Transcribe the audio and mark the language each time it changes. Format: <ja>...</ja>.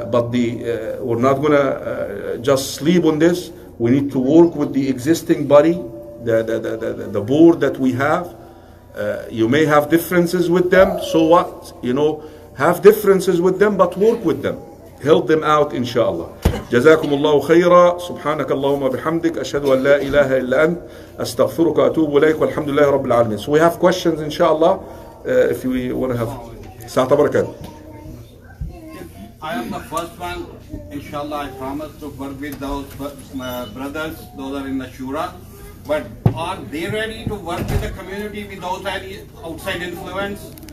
<en>But we're not gonna just sleep on this. We need to work with the existing body, the board that we have. You may have differences with them, so what? Have differences with them, but work with them. Help them out, inshallah.</en> <ar>جزاكم الله خيرا. سبحانك اللهم بحمدك أشهد أن لا إله إلا أنت أستغفرك وأتوب إليك والحمد لله رب العالمين.</ar> <en>So we have questions, inshallah, if we want to have. Sa'ata barakat. I am the first one. Inshallah, I promise to work with those brothers. Those are in the shura. But are they ready to work with the community without any outside influence?</en>